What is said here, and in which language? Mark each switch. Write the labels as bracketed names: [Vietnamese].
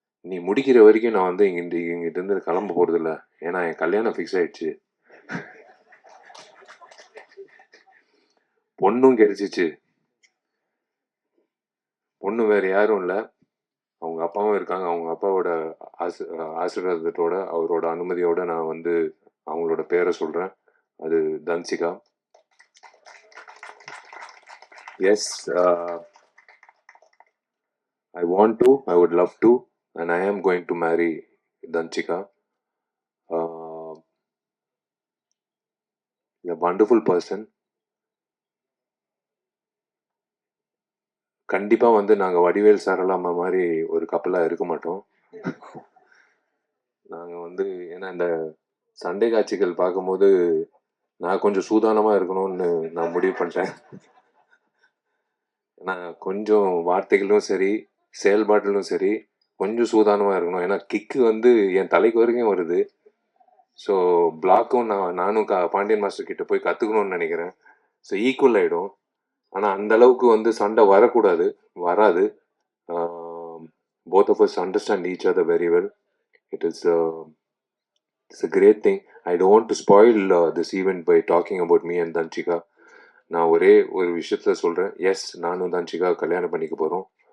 [Tamil] நீ முடிக்கிற வரைக்கும் நான் வந்து இங்கிட்டிருந்து கிளம்ப போகிறதில்ல, ஏன்னா என் கல்யாணம் ஃபிக்ஸ் ஆயிடுச்சு, பொண்ணும் கிடைச்சிச்சு, பொண்ணு வேறு யாரும் இல்லை, அவங்க அப்பாவும் இருக்காங்க. அவங்க அப்பாவோட ஆசீர்வாதத்தோட, அவரோட அனுமதியோட நான் வந்து அவங்களோட பேரை சொல்கிறேன். அது Dhanshika. [English] Yes, I want to, I would love to, and I am going to marry Danchika. A wonderful person. [Tamil] கண்டிப்பாக வந்து நாங்கள் வடிவேல் சாரலாமா மாதிரி ஒரு கப்பலாக இருக்க மாட்டோம். நாங்கள் வந்து ஏன்னா இந்த சண்டை காட்சிகள் பார்க்கும்போது நான் கொஞ்சம் சூதானமாக இருக்கணும்னு நான் முடிவு பண்ணிட்டேன். ஏன்னா கொஞ்சம் வார்த்தைகளும் சரி செயல்பாட்டிலும் சரி கொஞ்சம் சூதானமாக இருக்கணும். ஏன்னா கிக்கு வந்து என் தலைக்கு வரைக்கும் வருது. ஸோ பிளாக்கும் நானும் பாண்டியன் மாஸ்டர் கிட்ட போய் கற்றுக்கணும்னு நினைக்கிறேன். ஸோ ஈக்குவல் ஆகிடும். ஆனால் அந்த அளவுக்கு வந்து சண்டை வரக்கூடாது, வராது. [English] Both of us understand each other very well. It's a great thing. I don't want to spoil this event by talking about me and Danchika. [Tamil] நான் ஒரே ஒரு விஷயத்த சொல்கிறேன். எஸ், நானும் தன்சிகா கல்யாணம் பண்ணிக்க போகிறோம்.